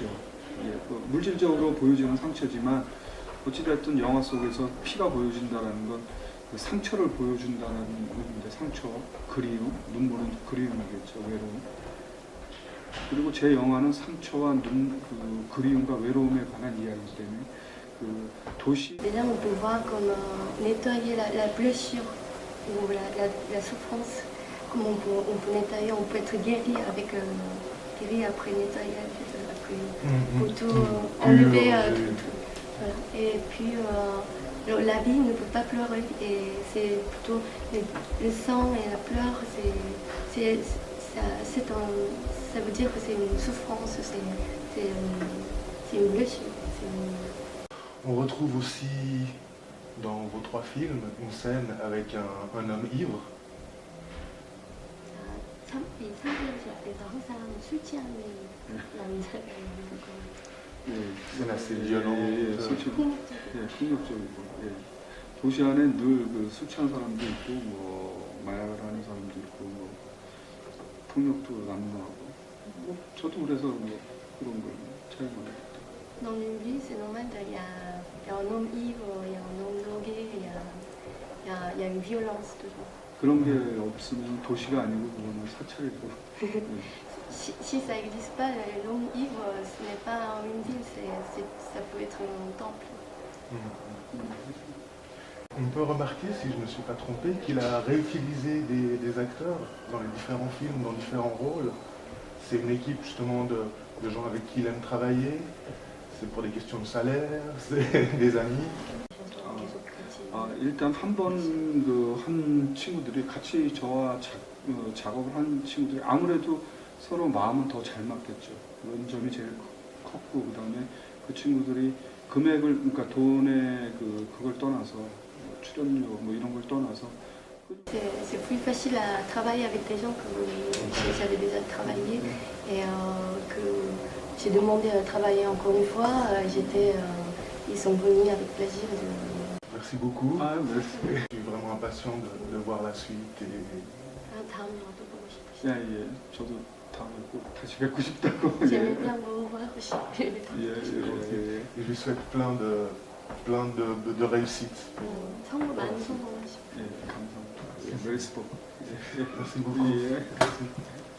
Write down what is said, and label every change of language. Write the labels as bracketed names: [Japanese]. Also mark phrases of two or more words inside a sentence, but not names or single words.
[Korean] 물질적으로 보여지는 상처지만 어찌됐든 영화 속에서 피가 보여진다라는 건 그 상처를 보여준다는 의미인데 상처, 그리움, 눈물은 그리움이겠죠, 외로움. 그리고 제 영화는 상처와 그리움과 외로움에 관한 이야기이기 때문에 그 도시. [French] Déjà, on peut voir comme nettoyer la blessure ou la souffrance, comme on peut nettoyer, on peut être guéri après nettoyage, après pour tout enlever tout. Voilà. Et puis la vie ne peut pas pleurer et c'est plutôt le sang et la pleurs, c'est ça veut dire que c'est une souffrance, c'est une blessure. On retrouve aussi dans vos 3 films une scène avec un homme ivre. [Korean] 이 3부에서 항상 술 취한 남자를 예, [French] C'est assez violent. [Korean] 예, 폭력적이고. 예. 도시 안에 늘 그 술 취한 사람도 있고, 뭐 마약을 하는 사람도 있고, 뭐 폭력도 난무하고. 뭐 저도 그래서 뭐 그런 걸 촬영을 했죠. [French] Dans une ville, c'est normal, il y a un homme ivre, il y a un homme drogué, il y a une violence toujours. [Korean] 그런 게 없으면 도시가 아니고 그거는 사찰이고. 예. [French] Si ça n'existe pas, l'homme ivre, ce n'est pas une ville, ça peut être un temple. On peut remarquer, si je ne me suis pas trompé, qu'il a réutilisé des acteurs dans les différents films, dans différents rôles. C'est une équipe justement de gens avec qui il aime travailler. C'est pour des questions de salaire, c'est des amis. [Korean] 일단 한 번 한 친구들이 같이 저와 작업을 한 친구들이 아무래도 서로 마음은 더 잘 맞겠죠. 그런 점이 제일 컸고, 그 다음에 그 친구들이 금액을, 그러니까 돈의 그걸 떠나서 출연료 뭐 이런 걸 떠나서 [French] C'est plus facile à travailler avec des gens que j'avais déjà travaillé et que j'ai demandé à travailler encore une fois. Ils sont venus avec plaisir. Merci beaucoup. [Korean] 아, merci. [French] Je suis vraiment impatient de voir la suite. [Korean] 다음에 또 보고 싶으시죠? 예, 저도 다음에 꼭 다시 뵙고 싶다고. [French] J'aimerais bien vous revoir aussi. [Korean] 예. [French] Et je lui souhaite plein de réussite. [Korean] 성공 많은 성공하시고. 예, 감사합니다. 예, [French] merci beaucoup. Merci beaucoup. [Korean] 예. [French] Merci.